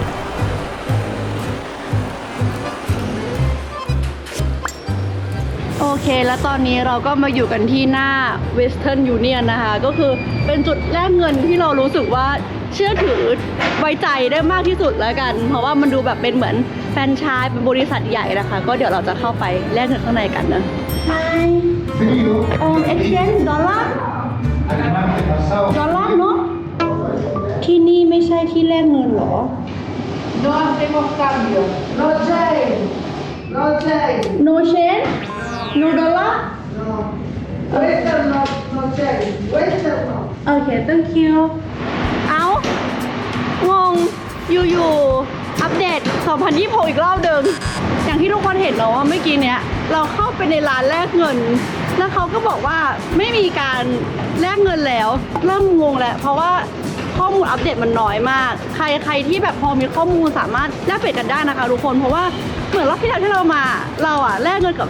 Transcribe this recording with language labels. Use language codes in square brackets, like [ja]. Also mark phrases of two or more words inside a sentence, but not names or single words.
[th] โอเคแล้วตอนนี้เราก็มาอยู่กันที่หน้า Western Union นะคะก็คือเป็นจุดแลกเงินที่เรารู้สึกว่าเชื่อถือไว้ใจได้มากที่สุดแล้วกันเพราะว่ามันดูแบบเป็นเหมือนแฟรนไชส์เป็นบริษัทใหญ่นะคะก็เดี๋ยวเราจะเข้าไปแลกเงินข้างในกันนะ [en] Hi exchange dollar [th] เนาะที่นี่ไม่ใช่ที่แลกเงินหรอ [es] No hacemos cambio. [en] No change. No change. No change no dollar No. Western no change. Western no. [th] โอเค [en] thank you [th] เอางงอยู่ๆอัปเดต 2026 อีกรอบเดิมอย่างที่ทุกคนเห็นเนาะว่าเมื่อกี้เนี้ยเราเข้าไปในร้านแลกเงิน แล้วเขาก็บอกว่าไม่มีการแลกเงินแล้วเริ่มงงแล้วเพราะว่าข้อมูลอัปเดตมันน้อยมากใครที่แบบพอมีข้อมูลสามารถแลกเปลี่ยนกันได้นะคะทุกคนเพราะว่าเหมือนรอบที่แล้วที่เรามาเราอะแลกเงินกับ